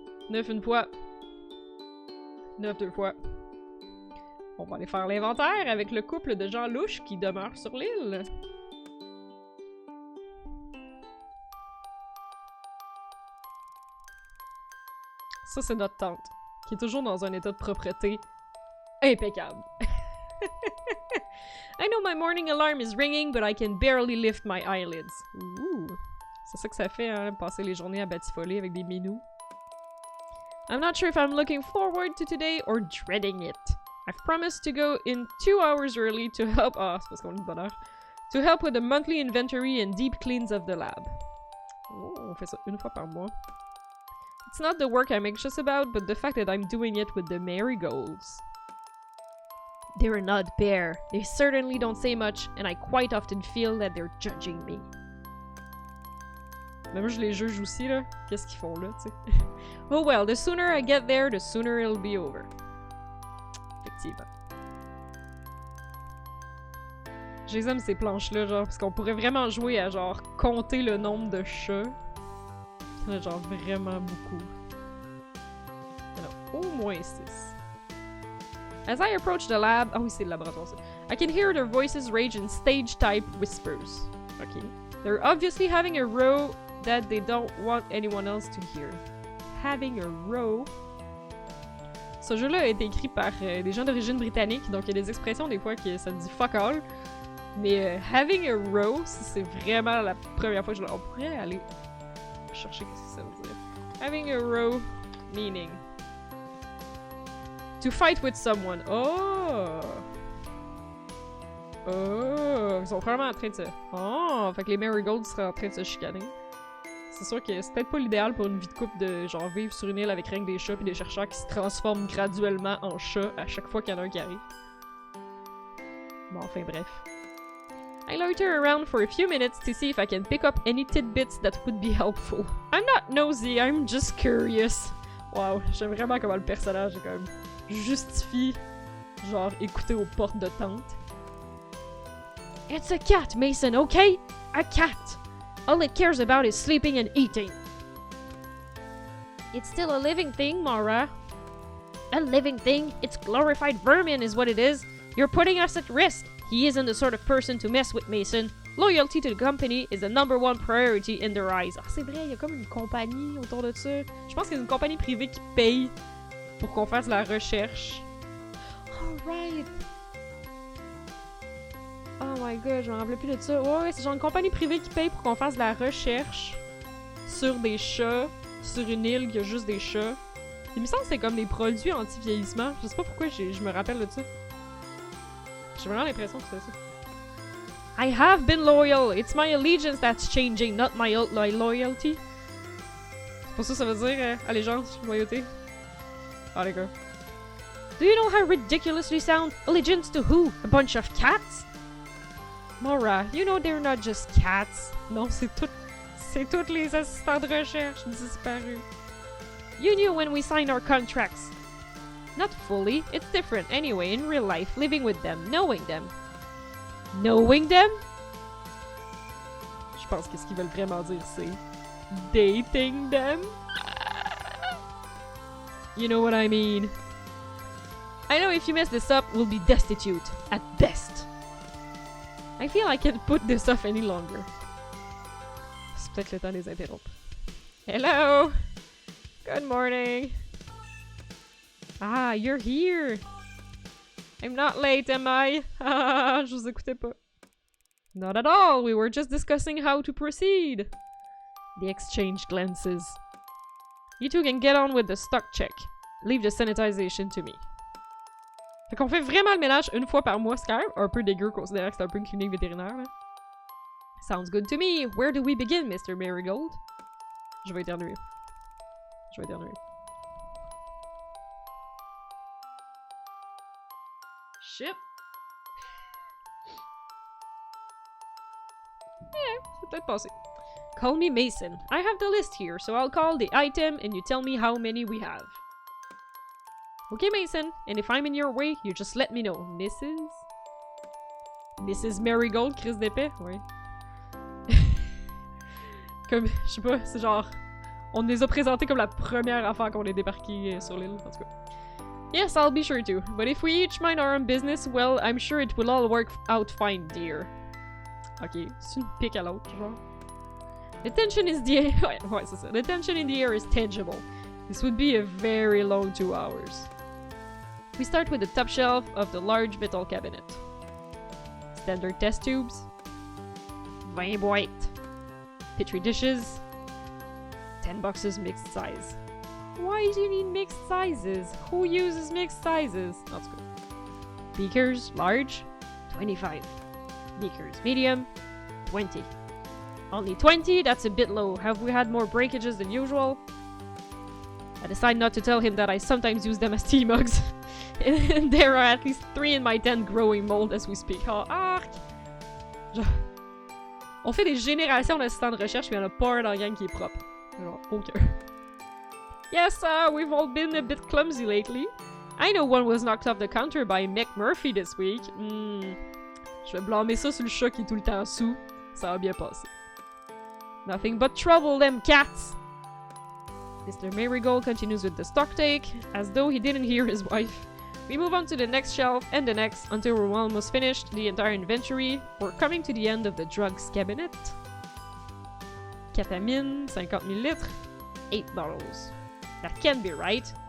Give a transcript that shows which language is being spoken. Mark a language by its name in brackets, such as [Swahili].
[French] 9 une fois. 9 deux fois. On va aller faire l'inventaire avec le couple de gens louches qui demeurent sur l'île. Ça, c'est notre tente, qui est toujours dans un état de propreté impeccable. [English] I know my morning alarm is ringing, but I can barely lift my eyelids. Ouh. [French] C'est ça que ça fait, hein, passer les journées à batifoler avec des minous. [English] I'm not sure if I'm looking forward to today or dreading it. I've promised to go in 2 hours early to help us, [French] parce qu'on est de bonne heure, [English] to help with the monthly inventory and deep cleans of the lab. [French] Oh, on fait ça une fois par mois. [English] It's not the work I'm anxious about, but the fact that I'm doing it with the marigolds. They're an odd pair. They certainly don't say much, and I quite often feel that they're judging me. [French] Mais moi, je les juge aussi, là. Qu'est-ce qu'ils font là, tu sais? [English] Oh well, the sooner I get there, the sooner it'll be over. [French] Effectivement. Je les aime ces planches-là, genre, parce qu'on pourrait vraiment jouer à, genre, compter le nombre de chats. Il y en a, genre, vraiment beaucoup. Il y en a au moins 6. [English] As I approach the lab... [French] Ah oui, c'est le laboratoire, ça. [English] I can hear their voices rage in stage-type whispers. Okay. They're obviously having a row that they don't want anyone else to hear. Having a row. [French] Ce jeu-là a été écrit par des gens d'origine britannique, donc il y a des expressions des fois que ça dit fuck all. Mais [English] having a row, [French] c'est vraiment la première fois que on pourrait aller chercher ce que ça veut dire. [English] Having a row meaning to fight with someone. Oh! Oh! [French] Ils sont probablement en train de se... Oh! Fait que les marigolds seraient en train de se chicaner. C'est sûr que c'est peut-être pas l'idéal pour une vie de couple de genre vivre sur une île avec rien que des chats et des chercheurs qui se transforment graduellement en chats à chaque fois qu'il y en a un qui arrive. Bon, enfin bref. [English] I loiter around for a few minutes to see if I can pick up any tidbits that would be helpful. I'm not nosy, I'm just curious. [French] Wow, j'aime vraiment comment le personnage est comme justifie genre écouter aux portes de tente. [English] It's a cat, Mason, okay? A cat! All it cares about is sleeping and eating. It's still a living thing, Mara. A living thing? It's glorified vermin is what it is. You're putting us at risk. He isn't the sort of person to mess with, Mason. Loyalty to the company is the #1 priority in their eyes. [French] Ah, c'est vrai, il y a comme une compagnie autour de ça. Je pense qu'il y a une compagnie privée qui paye pour qu'on fasse la recherche. Alright. [English] Oh my god, [French] je me rappelle plus de ça. Ouais, c'est genre une compagnie privée qui paye pour qu'on fasse de la recherche sur des chats, sur une île qui a juste des chats. Il me semble que c'est comme des produits anti-vieillissement. Je sais pas pourquoi je me rappelle de ça. J'ai vraiment l'impression que c'est ça. [English] I have been loyal. It's my allegiance that's changing, not my loyalty. [French] C'est pour ça que ça veut dire allégeance, loyauté. Ah les gars. [English] Do you know how ridiculous we sound? Allegiance to who? A bunch of cats? Mora, you know they're not just cats. [French] Non, c'est toutes les assistants de recherche disparus. [English] You knew when we signed our contracts. Not fully. It's different anyway in real life, living with them, knowing them. Knowing them? [French] Je pense que ce qu'ils veulent vraiment dire c'est [English] dating them. You know what I mean. I know if you mess this up, we'll be destitute, at best. I feel I can't put this off any longer. [French] C'est peut-être le temps de les interrompre. [English] Hello! Good morning! Ah, you're here! I'm not late, am I? [French] Ah, je vous écoutais pas. [English] Not at all, we were just discussing how to proceed. They exchanged glances. You two can get on with the stock check. Leave the sanitization to me. [French] Fait qu'on fait vraiment le ménage une fois par mois, c'est quand même un peu dégueu considérant que c'est un peu une clinique vétérinaire, là. [English] Sounds good to me. Where do we begin, Mr. Marigold? [French] Je vais éternuer. [English] Shit. [French] C'est peut-être passé. [English] Call me Mason. I have the list here, so I'll call the item and you tell me how many we have. Okay, Mason, and if I'm in your way, you just let me know. [French] Mrs. Marigold, crise d'épée? Oui. Comme, je sais pas, c'est genre... On les a présentés comme la première affaire qu'on est débarqué sur l'île, en tout cas. [English] Yes, I'll be sure to. But if we each mind our own business, well, I'm sure it will all work out fine, dear. [French] Ok, c'est une pique à l'autre, genre. [English] The tension is the air... [French] ouais, c'est ça. [English] The tension in the air is tangible. This would be a very long 2 hours. We start with the top shelf of the large metal cabinet. Standard test tubes. Vin boîte. Petri dishes. 10 boxes mixed size. Why do you need mixed sizes? Who uses mixed sizes? That's good. Beakers, large. 25. Beakers, medium. 20. Only 20? That's a bit low. Have we had more breakages than usual? I decide not to tell him that I sometimes use them as tea mugs. And there are at least 3 in my tent growing mold as we speak. Oh, arc! [French] On fait des générations d'assistants de recherche, mais il n'y en a pas un dans la gang qui est propre. Genre, aucun. [English] Yes, we've all been a bit clumsy lately. I know one was knocked off the counter by McMurphy this week. [French] Je vais blâmer ça sur le chat qui est tout le temps sous. Ça va bien passer. [English] Nothing but trouble, them cats! Mr. Marigold continues with the stock take, as though he didn't hear his wife. We move on to the next shelf and the next until we're almost finished the entire inventory. We're coming to the end of the drugs cabinet. Ketamine, 50 millilitres, $8. That can't be right.